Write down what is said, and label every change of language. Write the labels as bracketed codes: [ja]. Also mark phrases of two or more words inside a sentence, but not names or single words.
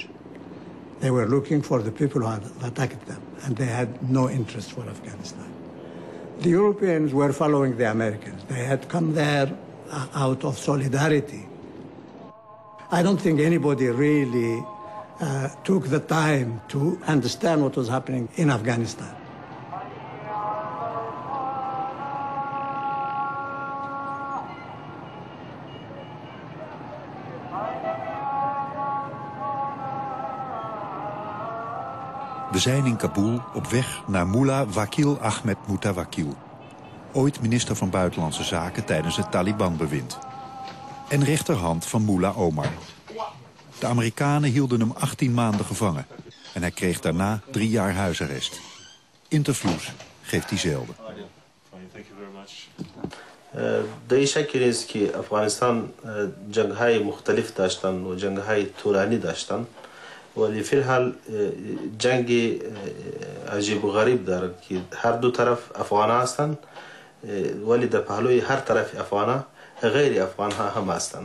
[en] They were looking for the people who had attacked them, and they had no interest for Afghanistan. The Europeans were following the Americans. They had come there out of solidarity. I don't think anybody really took the time to understand what was happening in Afghanistan. [nl] We zijn in Kabul op weg naar Mullah Wakil Ahmed Mutawakkil, ooit minister van Buitenlandse Zaken tijdens het Taliban-bewind. En rechterhand van Mullah Omar. De Amerikanen hielden hem 18 maanden gevangen. En hij kreeg daarna 3 jaar huisarrest. Interviews geeft hij zelden. [fa] در شکل است که افغانستان جنگ‌های مختلف داشتن و جنگ‌های طولانی داشتن ولی فی الحال جنگ عجیب و غریب دارد که هر دو طرف افغان هستند ولی در پهلوی هر طرف افغان غیر افغان ها هم هستند.